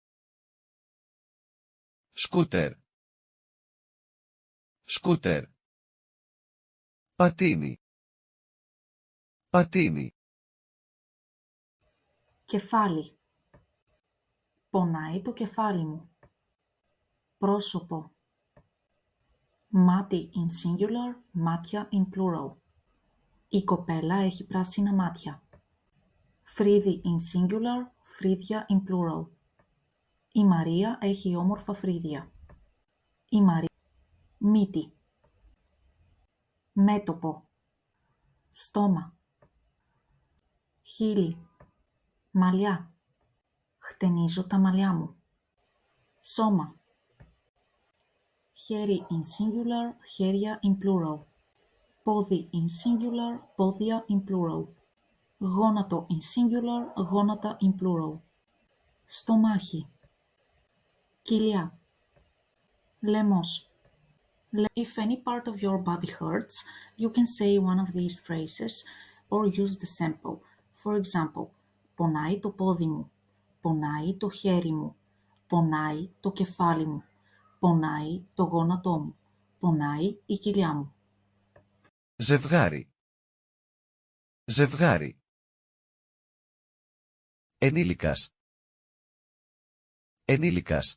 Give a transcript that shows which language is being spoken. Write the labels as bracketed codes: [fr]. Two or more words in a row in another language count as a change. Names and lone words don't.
[el] Σκούτερ. Σκούτερ. Πατίνι. Πατίνι. Κεφάλι. Πονάει το κεφάλι μου. Πρόσωπο. Μάτι [en] in singular, μάτια in plural. [el] Η κοπέλα έχει πράσινα μάτια. [en] Φρύδι in singular, φρύδια in plural. [el] Η Μαρία έχει όμορφα φρύδια. Η Μαρία. Μύτη. Μέτωπο. Στόμα. Χείλη. Μαλλιά. Χτενίζω τα μαλλιά μου. Σώμα. Χέρι [en] in singular, χέρια in plural. Πόδι in singular, πόδια in plural. Γόνατο in singular, γόνατα in plural. [el] Στομάχι. Κοιλιά. Λαιμός. [en] If any part of your body hurts, you can say one of these phrases or use the sample. For example, [el] πονάει το πόδι μου. Πονάει το χέρι μου. Πονάει το κεφάλι μου. Πονάει το γόνατό μου. Πονάει η κοιλιά μου. Ζευγάρι. Ζευγάρι. Ενήλικας. Ενήλικας.